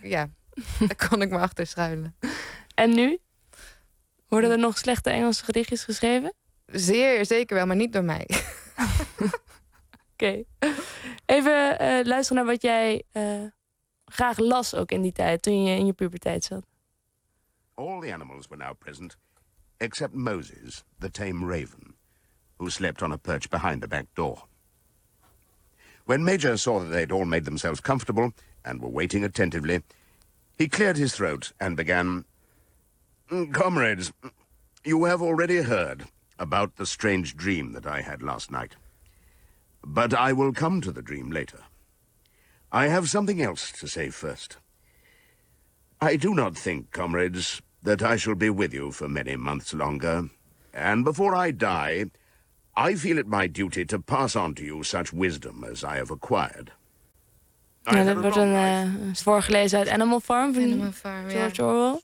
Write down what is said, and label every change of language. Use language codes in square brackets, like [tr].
[nl] Ja, daar kon ik me achter schuilen. En nu? Worden er nog slechte Engelse gedichtjes geschreven? Zeer zeker wel, maar niet door mij. Oké. Even luisteren naar wat jij graag las ook in die tijd. Toen je in je puberteit zat. [en] All the animals were now present, except Moses, the tame raven, who slept on a perch behind the back door. When Major saw that they'd all made themselves comfortable and were waiting attentively, he cleared his throat and began, "Comrades, you have already heard about the strange dream that I had last night. But I will come to the dream later. I have something else to say first. I do not think, comrades... that I shall be with you for many months longer. And before I die, I feel it my duty to pass on to you such wisdom as I have acquired. [nl] Ja, dat wordt een voorgelezen uit Animal Farm van George Orwell.